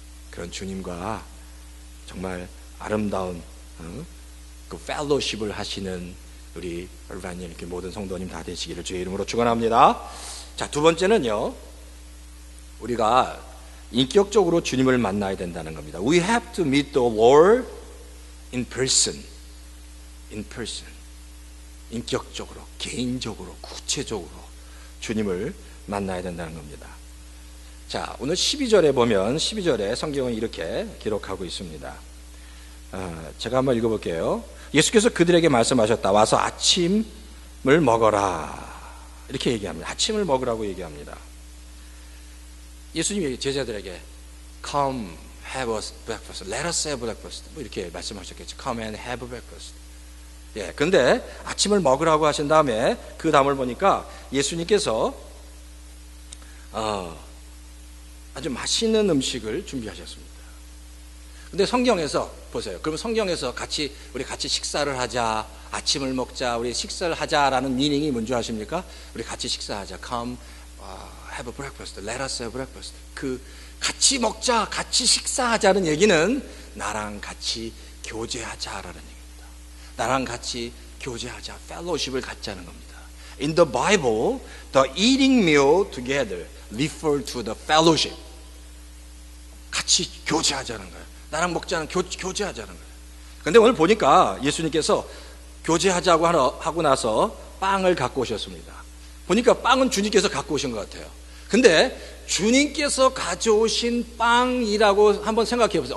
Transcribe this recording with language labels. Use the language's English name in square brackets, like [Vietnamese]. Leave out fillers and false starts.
[Korean] 그런 주님과 정말 아름다운 그 펠로십을 하시는 우리 얼반님 이렇게 모든 성도님 다 되시기를 주의 이름으로 축원합니다. 자, 두 번째는요, 우리가 인격적으로 주님을 만나야 된다는 겁니다. [English] We have to meet the Lord in person. In person. [Korean] 인격적으로, 개인적으로, 구체적으로 주님을 만나야 된다는 겁니다. 자, 오늘 12절에 보면 12절에 성경은 이렇게 기록하고 있습니다. 제가 한번 읽어볼게요. 예수께서 그들에게 말씀하셨다. 와서 아침을 먹어라. 이렇게 얘기합니다. 아침을 먹으라고 얘기합니다. 예수님이 제자들에게 [English] Come have a breakfast. Let us have breakfast. [Korean] 뭐 이렇게 말씀하셨겠죠. [English] Come and have breakfast. [Korean] 예, 근데 아침을 먹으라고 하신 다음에 그 다음을 보니까 예수님께서 아주 맛있는 음식을 준비하셨습니다. 근데 성경에서 보세요. 그럼 성경에서 우리 같이 식사를 하자, 아침을 먹자, 우리 식사를 하자라는 미닝이 뭔지 아십니까? 우리 같이 식사하자. [English] Come have a breakfast. Let us have breakfast. [Korean] 그 같이 먹자, 같이 식사하자는 얘기는 나랑 같이 교제하자라는 얘기입니다. 나랑 같이 교제하자, fellowship을 갖자는 겁니다. [English] In the Bible, the eating meal together refer to the fellowship. [Korean] 같이 교제하자는 거예요. 나랑 먹자는 교제하자는 거예요. 근데 오늘 보니까 예수님께서 교제하자고 하고 나서 빵을 갖고 오셨습니다. 보니까 빵은 주님께서 갖고 오신 것 같아요. 근데 주님께서 가져오신 빵이라고 한번 생각해 보세요.